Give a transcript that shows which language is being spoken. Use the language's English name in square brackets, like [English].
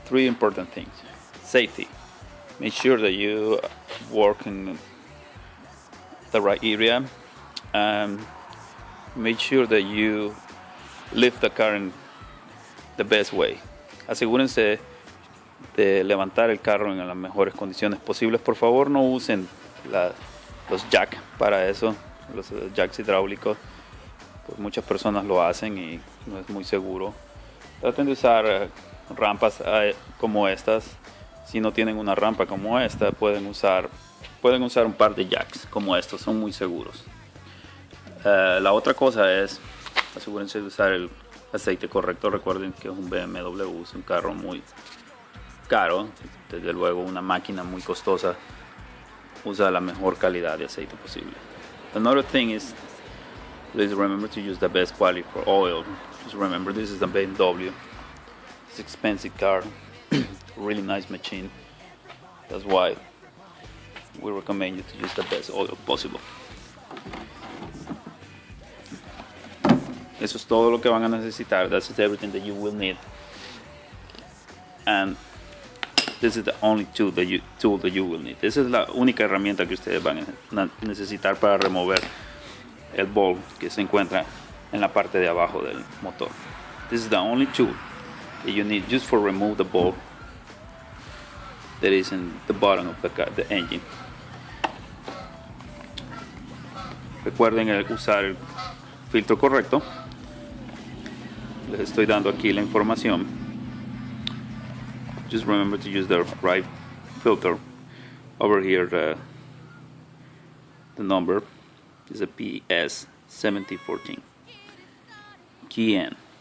[English] Three important things. Safety. Make sure that you work in the right area. Make sure that you lift the car in the best way. [Spanish] Asegúrense de levantar el carro en las mejores condiciones posibles. Por favor, no usen los jacks para eso, los jacks hidráulicos. Pues muchas personas lo hacen y no es muy seguro. Traten de usar rampas como estas. Si no tienen una rampa como esta, pueden usar un par de jacks como estos, son muy seguros. La otra cosa es, asegúrense de usar el aceite correcto. Recuerden que es un BMW, es un carro muy caro, desde luego una máquina muy costosa usa la mejor calidad de aceite posible. [English] Another thing is, please remember to use the best quality for oil. Just remember, this is a BMW. It's an expensive car, really nice machine. That's why we recommend you to use the best oil possible. [Spanish] Eso es todo lo que van a necesitar. [English] That's everything that you will need. And this is the only tool that you will need. [Spanish] Esa es la única herramienta que ustedes van a necesitar para remover el ball que se encuentra en la parte de abajo del motor. [English] This is the only tool that you need just for remove the ball that is in the bottom of the engine. [Spanish] Recuerden usar el filtro correcto. Les estoy dando aquí la información. [English] Just remember to use the right filter. Over here, the number is a PS7014. Key in.